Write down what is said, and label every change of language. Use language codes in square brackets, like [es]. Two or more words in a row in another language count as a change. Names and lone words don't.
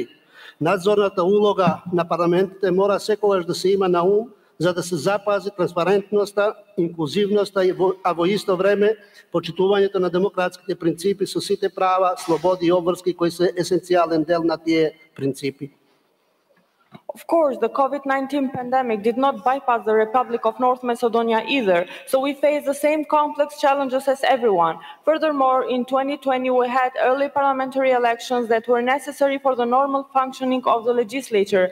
[mk] Надзорната улога на парламентите мора секогаш да се има на ум, за да се запази транспарентноста, инклузивноста, а во исто време почитувањето на демократските принципи со сите права, слободи и обврски кои се есенцијален дел на тие принципи. [en] Of course, the COVID-19 pandemic did not bypass the Republic of North Macedonia either, so we face the same complex challenges as everyone. Furthermore, in 2020, we had early parliamentary elections that were necessary for the normal functioning of the legislature.